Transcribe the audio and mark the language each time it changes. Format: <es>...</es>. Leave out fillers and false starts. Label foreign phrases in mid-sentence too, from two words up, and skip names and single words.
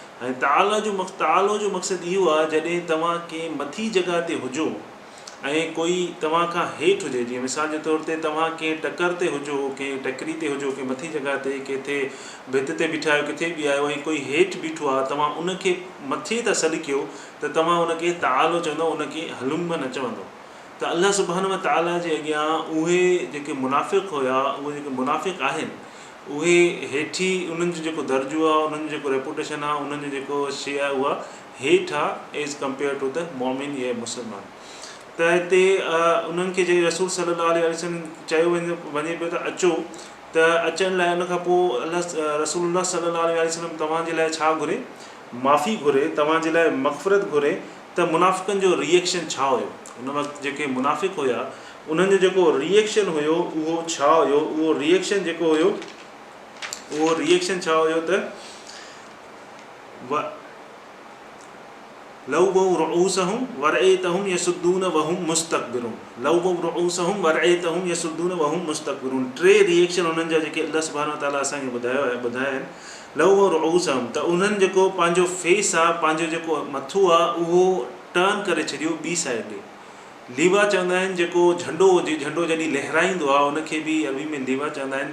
<sd>ऐं तआलो जो मक़सदु इहो आहे जॾहिं तव्हां कंहिं मथी जॻह ते हुजो ऐं कोई तव्हां खां हेठि हुजे, जीअं मिसाल जे तौर ते तव्हां कंहिं टकर ते हुजो, कंहिं टकरी ते हुजो, कंहिं मथी जॻह ते, किथे भित ते बीठा आहियो, किथे बि आहियो ऐं कोई हेठि बीठो आहे, तव्हां उनखे मथे था सॾु कयो त तव्हां उनखे तआलो चवंदव, उनखे हलुम न चवंदव। त</sd> <ar>الله سبحانه وتعالى</ar> <sd>जे अॻियां उहे जेके मुनाफ़िक़ हुया, उहे जेके मुनाफ़िक़ आहिनि उहे हेठि उन्हनि जो जेको दर्जो आहे, उन्हनि जो जेको रेपुटेशन आहे, उन्हनि जो जेको शइ आहे उहा हेठि आहे</sd> <en>as compare to the</en> <sd>मोमिन या मुस्लमान। त हिते उन्हनि खे जॾहिं रसूल</sd> <ar>صلى الله عليه وسلم</ar> <sd>चयो वञे पियो त अचो, त अचण लाइ उन खां पोइ अलाह</sd> <ar>رسول الله صلى الله عليه وسلم</ar> <sd>तव्हांजे लाइ छा घुरे, माफ़ी घुरे, तव्हांजे लाइ मग़फ़िरत घुरे। त मुनाफ़िक़नि जो रिएक्शन छा हुयो उन वक़्तु, जेके मुनाफ़िक़ हुया उन्हनि जो जेको रिएक्शन हुयो उहो छा हुयो, उहो रिएक्शन जेको हुयो त</sd> <ar>لووا رءوسهم ورأيتهم يصدون وهم مستكبرون, لووا رءوسهم ورأيتهم يصدون وهم مستكبرون.</ar> <sd>3 रिएक्शन उन्हनि जा जेके</sd> <ar>الله سبحانه وتعالى</ar> <sd>असांखे ॿुधाया आहिनि।</sd> <ar>لووا رءوسهم,</ar> <sd>त उन्हनि जेको पंहिंजो फेस आहे, पंहिंजो जेको मथो आहे उहो टर्न करे छॾियो ॿी साइड ॾे। लीवा चवंदा आहिनि जेको झंडो हुजे, झंडो जॾहिं लहराईंदो आहे उनखे बि अरबी में लीवा चवंदा आहिनि।</sd>